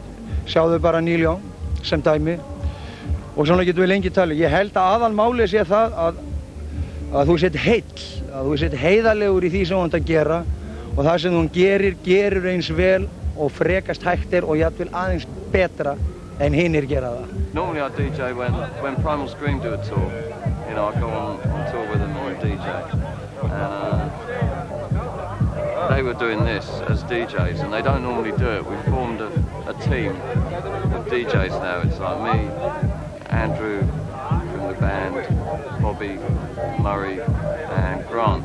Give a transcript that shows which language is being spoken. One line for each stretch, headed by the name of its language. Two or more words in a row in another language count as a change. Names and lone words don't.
Icelandic: Sjáðu bara Neil Young sem dæmi og svona getum við lengi talið. Ég held að aðalmálið sé það að þú sett heill, að þú sett heiðarlegur í því sem þú ert að gera og það sem þú gerir eins vel og frekast hægt og jafnvel aðeins betra en hinnir gera það.
English: Normally I DJ when Primal Scream do a tour. You know, I go on tour with them or a DJ. And they were doing this as DJs and they don't normally do it. We've formed a team of DJs now. It's like me, Andrew from the band, Bobby, Murray and Grant.